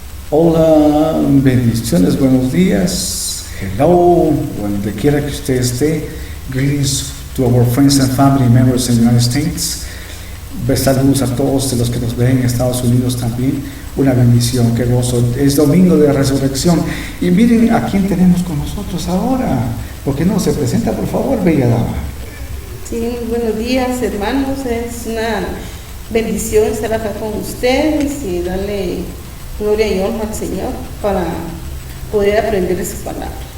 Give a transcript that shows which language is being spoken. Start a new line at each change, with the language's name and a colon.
Spanish: Hola, bendiciones, buenos días, hello, donde quiera que usted esté.
English: Greetings to our friends and family members in the United States.
Spanish: Saludos a todos los que nos ven en Estados Unidos también. Una bendición, qué gozo. Es domingo de resurrección. Y miren a quién tenemos con nosotros ahora. ¿Por qué no se presenta, por favor, bella dama? Sí, buenos días, hermanos. Es una bendición estar acá con ustedes y darle gloria y honra al Señor para poder aprender de su palabra.